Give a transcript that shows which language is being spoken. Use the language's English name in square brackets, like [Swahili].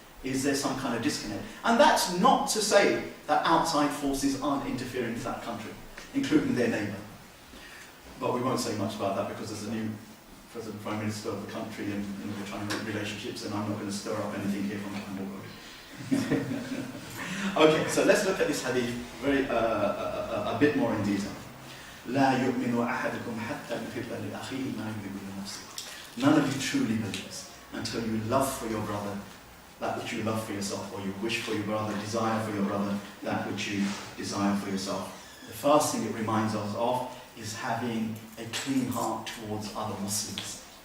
[English] Is there some kind of disconnect? And that's not to say that outside forces aren't interfering with that country, including their neighbour. But we won't say much about that because there's a new President Prime Minister of the country and we're trying to make relationships, and I'm not going to stir up anything here from Hamburg. Okay, so let's look at this hadith a bit more in detail. [Arabic] لا يؤمن أحدكم حتى يحب لأخيه ما يحب لنفسه. [English] None of you truly believes until you love for your brother that which you love for yourself, or you wish for your brother, desire for your brother that which you desire for yourself. The first thing it reminds us of is having a clean heart towards other Muslims.